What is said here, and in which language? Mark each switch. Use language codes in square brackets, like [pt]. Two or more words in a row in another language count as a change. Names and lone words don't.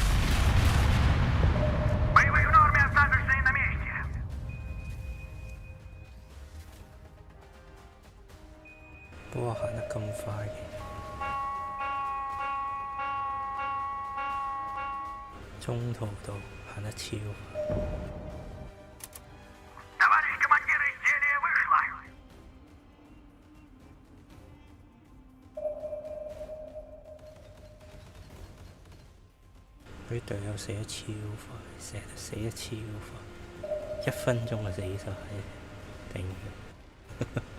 [ru] Боевые в норме, оставшиеся на месте. [yue] 哇，行得咁快嘅，中途度行得超快。 [ru] Товарищ командир, изделие вышло. [yue] 佢隊友死得超快，成日死得超快，1分鐘就死晒，頂佢！